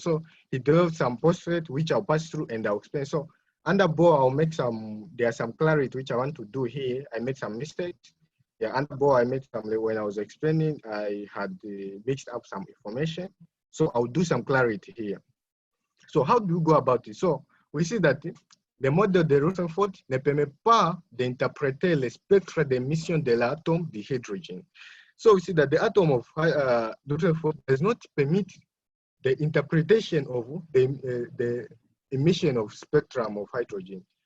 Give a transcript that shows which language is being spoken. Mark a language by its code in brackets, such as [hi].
[en] So he developed some postulate which I'll pass through and I'll explain. So under Bohr, I'll make there's some clarity which I want to do here. I made some mistakes. Yeah, under Bohr, I made some, when I was explaining, I had mixed up some information. So I'll do some clarity here. So how do you go about it? So we see that [fr] le modèle de Rutherford ne permet pas d'interpréter le spectre d'émission de l'atome d'hydrogène. [en] So we see that the atom of Rutherford does not permit the interpretation of the emission of spectrum of hydrogen.